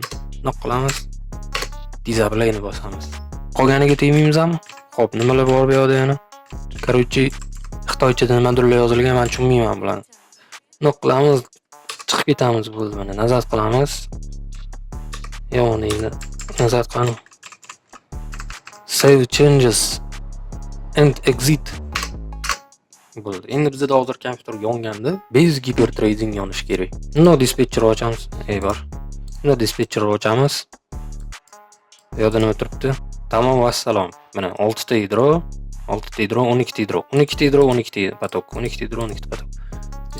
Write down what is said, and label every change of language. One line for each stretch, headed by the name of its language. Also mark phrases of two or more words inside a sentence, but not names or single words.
Uzbek: Nima qilamiz? Disable'ni bosamiz. Qolganiga tegmaymizmi? Xo'p, nimalar bor bu yerda yana? Короче, xitoychada nimadirlar yozilgan, men tushunmayman bularni. Nima qilamiz? Chiqib ketamiz bo'ldi mana. Nazar qilamiz. Ya'ni nazar qilamiz.
English: Save changes and exit.
Uzbek: Bo'ldi. Endi bizda hozir kompyuter yonganda,
English: basic hyperthreading
Uzbek: yonish kerak. No dispatcher ochamiz. Bor. No dispatcher ochamiz. Bu yerda nima turibdi? Tamom, vassalom. Mana 6 ta yadro, 12 ta yadro, 12 ta yadro, 12 ta patok, 12 ta yadro, 12 ta patok.